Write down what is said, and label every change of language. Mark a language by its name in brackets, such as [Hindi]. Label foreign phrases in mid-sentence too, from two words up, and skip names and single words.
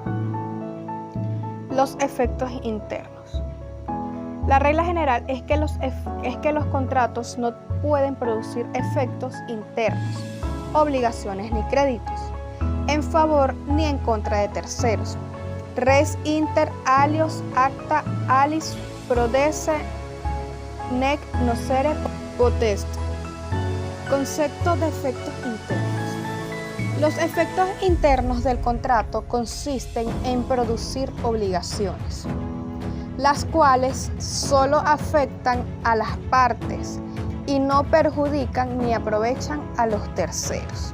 [Spanish] Los efectos internos. La regla general es que los contratos no pueden producir efectos internos, obligaciones ni créditos, en favor ni en contra de terceros. [Latin] Res inter alios acta alis prodesse nec nocere potest. [Spanish] Concepto de efectos internos. Los efectos internos del contrato consisten en producir obligaciones, las cuales solo afectan a las partes y no perjudican ni aprovechan a los terceros.